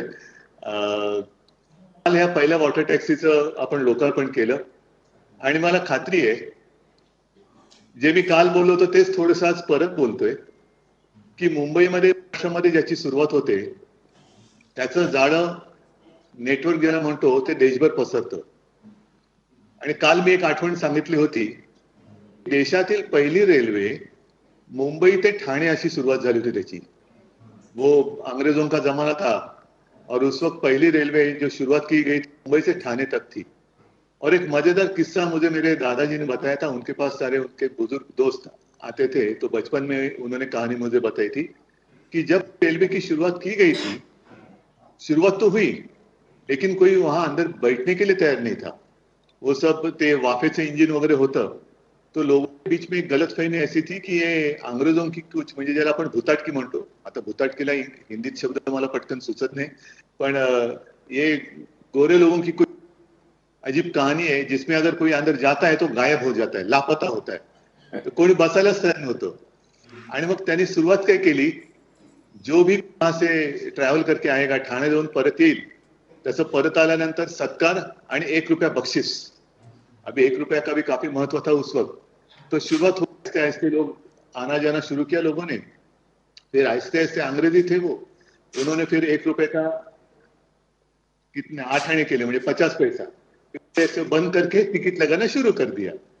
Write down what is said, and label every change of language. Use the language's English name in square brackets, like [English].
[Marathi] काल ह्या पहिल्या वॉटर टॅक्सीचं आपण लोकार्पण केलं आणि मला खात्री आहे, जे मी काल बोललो होतो तेच थोडंसं आज परत बोलतोय की मुंबईमध्ये महाराष्ट्रामध्ये ज्याची सुरुवात होते त्याचं जाळं नेटवर्क ज्याला म्हणतो ते देशभर पसरतं। आणि काल मी एक आठवण सांगितली होती, देशातील पहिली रेल्वे मुंबई ते ठाणे अशी सुरुवात झाली होती त्याची। [Hindi] वो अंग्रेजों का जमाना था, और उस वक्त पहली रेलवे जो शुरुआत की गई थी मुंबई से ठाणे तक थी। और एक मजेदार किस्सा मुझे मेरे दादाजी ने बताया था, उनके पास सारे उनके बुजुर्ग दोस्त आते थे, तो बचपन में उन्होंने कहानी मुझे बताई थी कि जब रेलवे की शुरुआत की गई थी, शुरुआत तो हुई लेकिन कोई वहां अंदर बैठने के लिए तैयार नहीं था। [Marathi] वो सब ते वाफेचं इंजिन वगैरे होतं, [Hindi] तो लोगों के बीच में एक गलतफहमी ऐसी थी की हे अंग्रेजों की कुछ [Marathi] म्हणजे ज्याला आपण भुताटकी म्हणतो, आता भुताटकीला हिंदीत शब्द मला पटकन सुचत नाही, पण [Hindi] ये गोरे लोगों की कुछ अजीब कहानी है जिसमें अगर कोई अंदर जाता है तो गायब हो जाता है, लापता होता है, तो [Marathi] कोणी बसायलाच तयार नव्हतं। आणि मग त्यांनी सुरुवात काय केली, [Hindi] जो भी वहां से ट्रॅव्हल करके आएगा, [Marathi] ठाणे जाऊन परत येईल, त्याचं परत आल्यानंतर सत्कार आणि 1 रुपया बख्शिस। [Hindi] अभी 1 रुपया का भी काफी महत्व था उस वक्त। तो शुरुआत होते ऐसे लोग आना जाना शुरू किया लोगों ने, फिर आहिस्ते आहिस्ते अंग्रेजी थे वो, उन्होंने फिर 1 रुपए का कितने 8 आने के लिए म्हणजे 50 पैसा ऐसे बंद करके टिकट लगाना शुरू कर दिया।